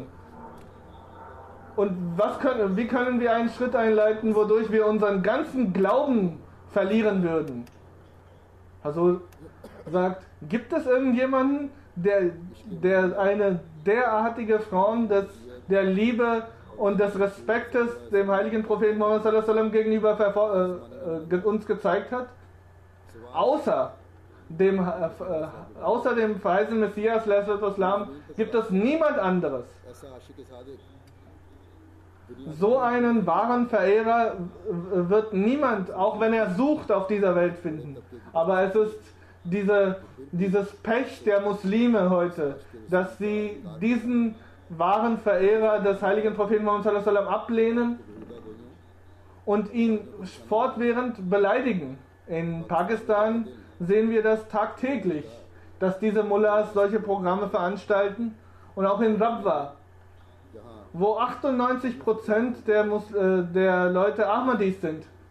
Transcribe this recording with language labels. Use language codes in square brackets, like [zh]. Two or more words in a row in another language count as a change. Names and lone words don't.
[de] Und wie können wir einen Schritt einleiten, wodurch wir unseren ganzen Glauben verlieren würden? Also sagt, gibt es irgendjemanden, der eine derartige Form der Liebe und des Respektes dem heiligen Propheten Muhammad [ar] صلى الله عليه وسلم [de] gegenüber uns gezeigt hat? Außer dem verheißenen Messias [ar] صلى الله عليه وسلم [de] gibt es niemand anderes. So einen wahren Verehrer wird niemand, auch wenn er sucht, auf dieser Welt finden. Aber es ist dieses Pech der Muslime heute, dass sie diesen wahren Verehrer des heiligen Propheten Muhammad [ar] صلى الله عليه وسلم [de] ablehnen und ihn fortwährend beleidigen. In Pakistan sehen wir das tagtäglich, dass diese Mullahs solche Programme veranstalten, und auch in Rabwa, wo 98% der Leute Ahmadis sind.